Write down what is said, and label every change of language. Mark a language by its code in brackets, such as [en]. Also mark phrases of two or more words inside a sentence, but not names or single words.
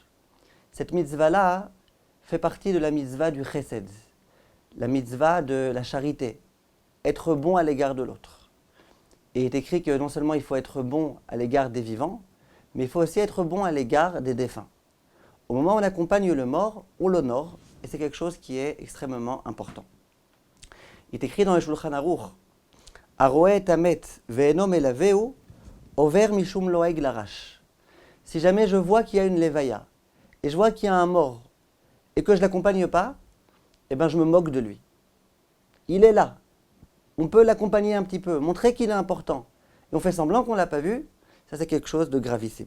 [fr] Cette mitzvah-là fait partie de la mitzvah du chesed, la mitzvah de la charité, être bon à l'égard de l'autre. Et il est écrit que non seulement il faut être bon à l'égard des vivants, mais il faut aussi être bon à l'égard des défunts. Au moment où on accompagne le mort, on l'honore, et c'est quelque chose qui est extrêmement important. Il est écrit dans le Shulchan Aruch, [he] הרואה מת ואינו מלווהו עובר משום לועג לרש. [fr] Si jamais je vois qu'il y a une levaya, et je vois qu'il y a un mort, et que je ne l'accompagne pas, eh bien je me moque de lui. Il est là. On peut l'accompagner un petit peu, montrer qu'il est important. Et on fait semblant qu'on ne l'a pas vu, ça c'est quelque chose de gravissime.